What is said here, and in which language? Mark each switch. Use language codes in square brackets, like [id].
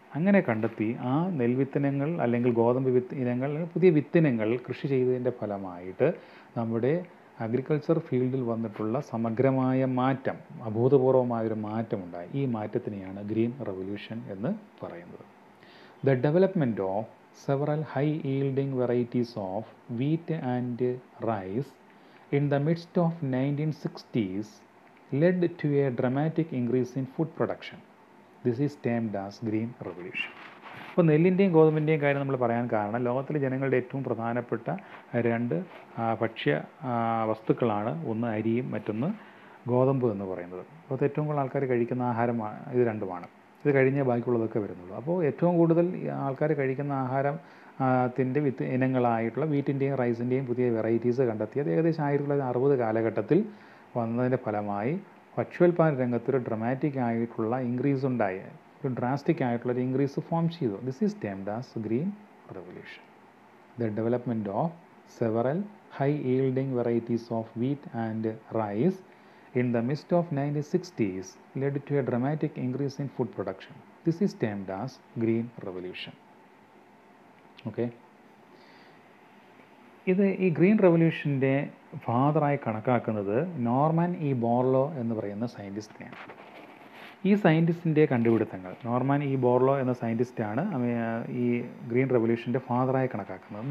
[ml] അങ്ങനെ കണ്ടെത്തി ആ നെൽവിത്തിനങ്ങൾ അല്ലെങ്കിൽ ഗോതമ്പ് ഇനങ്ങൾ, പുതിയ വിത്തിനങ്ങൾ കൃഷി ചെയ്തതിൻ്റെ ഫലമായിട്ട് നമ്മുടെ അഗ്രികൾച്ചർ ഫീൽഡിൽ വന്നിട്ടുള്ള സമഗ്രമായ മാറ്റം, അഭൂതപൂർവമായൊരു മാറ്റമുണ്ടായി. ഈ മാറ്റത്തിനെയാണ് ഗ്രീൻ റെവല്യൂഷൻ എന്ന് പറയുന്നത്. [en] The development of several high yielding varieties of wheat and rice in the midst of 1960s led to a dramatic increase in food production. This is termed as Green Revolution. [ml] അപ്പോൾ നെല്ലിൻ്റെയും ഗോതമ്പിൻ്റെയും കാര്യം നമ്മൾ പറയാൻ കാരണം, ലോകത്തിലെ ജനങ്ങളുടെ ഏറ്റവും പ്രധാനപ്പെട്ട രണ്ട് ഭക്ഷ്യ വസ്തുക്കളാണ്, ഒന്ന് അരിയും മറ്റൊന്ന് ഗോതമ്പ് എന്ന് പറയുന്നത്. ലോകത്ത് ഏറ്റവും കൂടുതൽ ആൾക്കാർ കഴിക്കുന്ന ആഹാരമാണ് ഇത് രണ്ടുമാണ്. ഇത് കഴിഞ്ഞേ ബാക്കിയുള്ളതൊക്കെ വരുന്നുള്ളൂ. അപ്പോൾ ഏറ്റവും കൂടുതൽ ആൾക്കാർ കഴിക്കുന്ന ആഹാരം ത്തിൻ്റെ ഇനങ്ങളായിട്ടുള്ള വീറ്റിൻ്റെയും റൈസിൻ്റെയും പുതിയ വെറൈറ്റീസ് കണ്ടെത്തിയത് ഏകദേശം 1960 കാലഘട്ടത്തിൽ വന്നതിൻ്റെ ഫലമായി ഭക്ഷ്യോൽപാദന രംഗത്തൊരു ഡ്രമാറ്റിക് ആയിട്ടുള്ള ഇൻക്രീസ് ഉണ്ടായി, ഒരു ഡ്രാസ്റ്റിക് ആയിട്ടുള്ളൊരു ഇൻക്രീസ് ഫോം ചെയ്തു. [en] This is termed as Green Revolution. The development of several high yielding varieties of wheat and rice in the midst of 1960s led to a dramatic increase in food production. This is termed as Green Revolution. [ml] Okay, ഈ green റെവല്യൂഷൻ്റെ ഫാദറായി കണക്കാക്കുന്നത് Norman E ബോർലോ എന്ന് പറയുന്ന സയൻറ്റിസ്റ്റിനെയാണ്. ഈ സയൻറ്റിസ്റ്റിൻ്റെ കണ്ടുപിടുത്തങ്ങൾ, Norman E ബോർലോ എന്ന സയൻറ്റിസ്റ്റാണ് ഈ green റെവല്യൂഷൻ്റെ ഫാദറായി കണക്കാക്കുന്നത്.